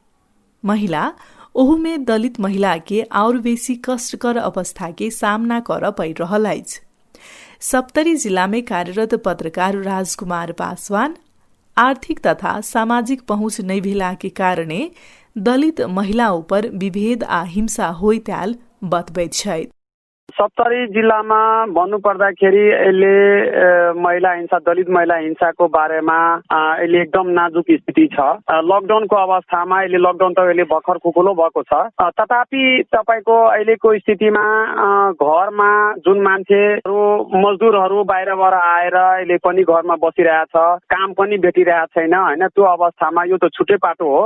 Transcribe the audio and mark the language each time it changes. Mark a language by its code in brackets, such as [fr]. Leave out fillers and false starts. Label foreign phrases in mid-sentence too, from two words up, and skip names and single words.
[mai] महिला ओहू में दलित महिला के और बेसी कष्टकर अवस्था के सामना कर पड़ रहल अछि। सप्तरी जिला में कार्यरत पत्रकार राजकुमार पासवान आर्थिक तथा सामाजिक पहुँच नै भेला के कारणे दलित महिला ऊपर विभेद आ हिंसा होइत आयल बतबैत छथि। [ne] सप्तरी जिल्लामा भन्नुपर्दाखेरि अहिले महिला हिंसा, दलित महिला हिंसाको बारेमा अहिले एकदम नाजुक स्थिति छ। लकडाउनको अवस्थामा अहिले लकडाउन त अहिले भर्खर खुकुलो भएको छ। तथापि तपाईको अहिलेको स्थितिमा घरमा जुन मान्छेहरू मजदुरहरू बाहिरबाट आएर अहिले पनि घरमा बसिरहेछ, काम पनि भेटिरहेको छैन हैन, त्यो अवस्थामा यो त छुट्टै पाटो हो।